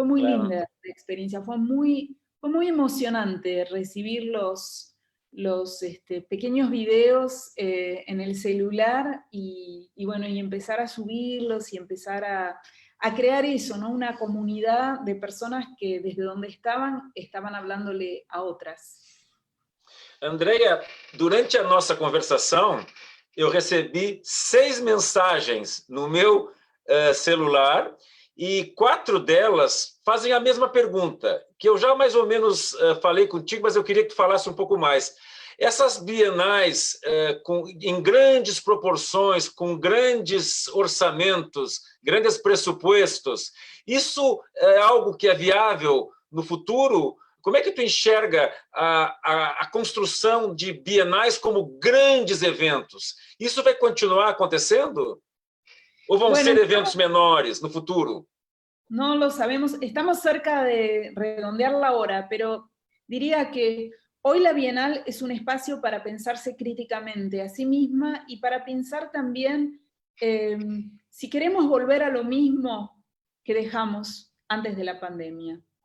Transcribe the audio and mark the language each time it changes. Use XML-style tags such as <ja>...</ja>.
<es>Fue muy linda la experiencia, fue muy emocionante recibir los pequeños videos en el celular, y bueno, y empezar a subirlos y empezar a crear eso, ¿no? Una comunidad de personas que desde donde estaban hablándole a otras.</es> <pt>Andrea, durante a nossa conversação, eu recebi 6 mensagens no meu celular, e 4 delas fazem a mesma pergunta, que eu já mais ou menos falei contigo, mas eu queria que tu falasse um pouco mais. Essas bienais em grandes proporções, com grandes orçamentos, grandes pressupostos, isso é algo que é viável no futuro? Como é que tu enxerga a construção de bienais como grandes eventos? Isso vai continuar acontecendo? Ou vão ser eventos menores no futuro?</pt> <es>No lo sabemos, estamos cerca de redondear la hora, pero diría que hoy la Bienal es un espacio para pensarse críticamente a sí misma, y para pensar también si queremos volver a lo mismo que dejamos antes de la pandemia.</es>